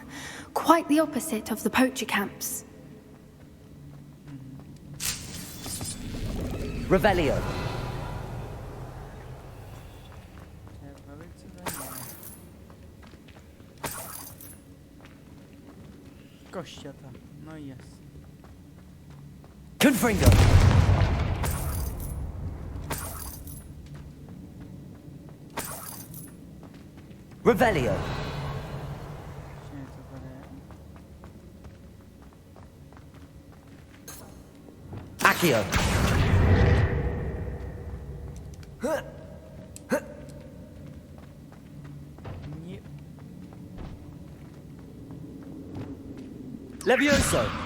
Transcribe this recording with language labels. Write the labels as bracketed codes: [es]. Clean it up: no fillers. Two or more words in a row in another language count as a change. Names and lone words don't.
[en] Quite the opposite of the poacher camps. [la] Revelio. [cs] To je velice zajímavé. Košťata, no jes. [la] Confringo. Revelio. [cs] Ještě něco tady je. [la] Accio. Ni- Levioso.